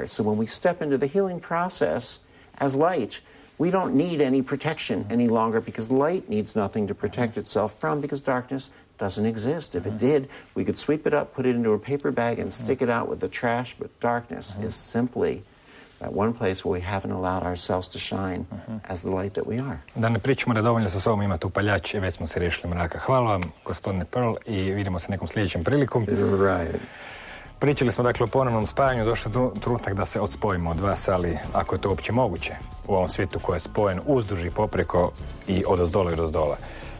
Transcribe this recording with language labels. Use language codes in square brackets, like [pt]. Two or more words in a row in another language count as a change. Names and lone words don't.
[en] So when we step into the healing process as light, we don't need any protection any longer because light needs nothing to protect itself from because darkness doesn't exist. If it did, we could sweep it up, put it into a paper bag and stick it out with the trash, but darkness is simply that one place where we haven't allowed ourselves to shine as the light that we are. [hr] Da ne pričamo da dovoljno sa sobom imati upaljač i već smo se riješili mraka. Hvala vam, gospodine Pearl, i vidimo se nekom sljedećem prilikom. Right. Pričali smo dakle o ponovnom spajanju, došao je trenutak da se odspojimo od vas, ali ako je to uopće moguće u ovom svijetu koji je spojen uzduž i popreko i odozdola i dozdola.